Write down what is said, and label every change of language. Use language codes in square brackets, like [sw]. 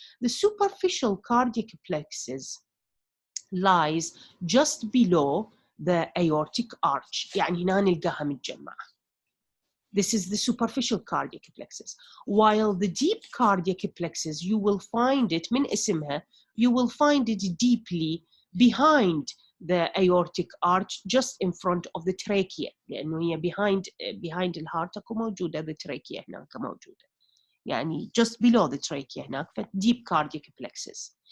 [en] The superficial cardiac plexus lies just below the aortic arch, [ar] يعني هنا نلقاها متجمعة. [en] This is the superficial cardiac plexus. While the deep cardiac plexus, you will find it, [ar] من اسمها, [en] you will find it deeply behind the aortic arch, just in front of the trachea. [ar] لأنه هي [en] behind [ar] الهارت اكو موجودة [en] the trachea [ar] هناك موجودة. يعني [en] just below the trachea [ar] هناك, [en] deep cardiac plexus.